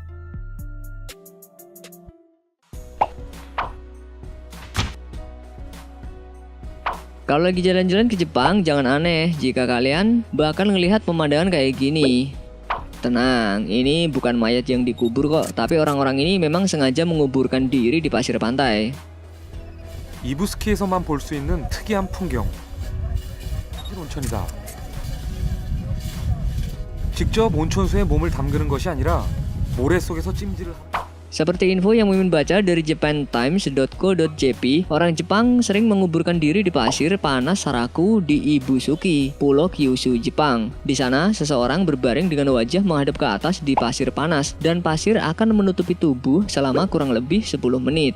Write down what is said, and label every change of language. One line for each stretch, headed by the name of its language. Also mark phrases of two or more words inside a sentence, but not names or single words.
Indonesian: Kalau lagi jalan-jalan ke Jepang, jangan aneh jika kalian bakal ngelihat pemandangan kayak gini. Tenang, ini bukan mayat yang dikubur kok, tapi orang-orang ini memang sengaja menguburkan diri di pasir pantai.
Korean: 이부스키에서만 볼 수 있는 특이한 풍경. 온천이다. 직접 온천수에 몸을 담그는 것이 아니라 모래 속에서 찜질을 합니다.
Indonesian: Seperti info yang Mimin baca dari japantimes.co.jp, orang Jepang sering menguburkan diri di pasir panas Saraku di Ibusuki, Pulau Kyushu, Jepang. Di sana, seseorang berbaring dengan wajah menghadap ke atas di pasir panas, dan pasir akan menutupi tubuh selama kurang lebih 10 menit.